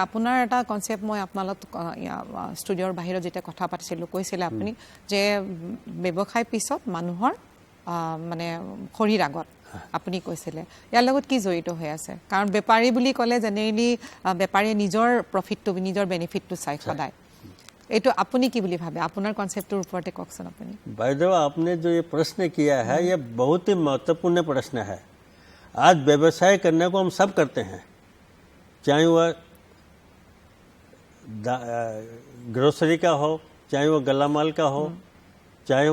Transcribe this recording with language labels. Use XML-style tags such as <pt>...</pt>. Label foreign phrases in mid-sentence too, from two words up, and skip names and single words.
<as>আপোনাৰ এটা কনচেপ্ট মই আপোনালোক ষ্টুডিঅ'ৰ বাহিৰত যেতিয়া কথা পাতিছিলোঁ কৈছিলে আপুনি যে ব্যৱসায় পিছত মানুহৰ মানে শৰীৰ আগত আপুনি কৈছিলে ইয়াৰ লগত কি জড়িত হৈ আছে কাৰণ বেপাৰী বুলি ক'লে জেনেৰেলি বেপাৰীয়ে নিজৰ প্ৰফিটটো নিজৰ বেনিফিটটো চাই সদায় এইটো আপুনি কি বুলি ভাবে আপোনাৰ কনসেप्टৰ ওপৰতে কওকচোন আপুনি</as> <hi>भाईदेव आपने जो ये प्रश्न किया है ये बहुत ही महत्वपूर्ण प्रश्न है आज व्यवसाय करने को हम सब करते हैं चाहे वह ग्रोसरी का हो चाहे वह गला माल का हो चाहे</hi>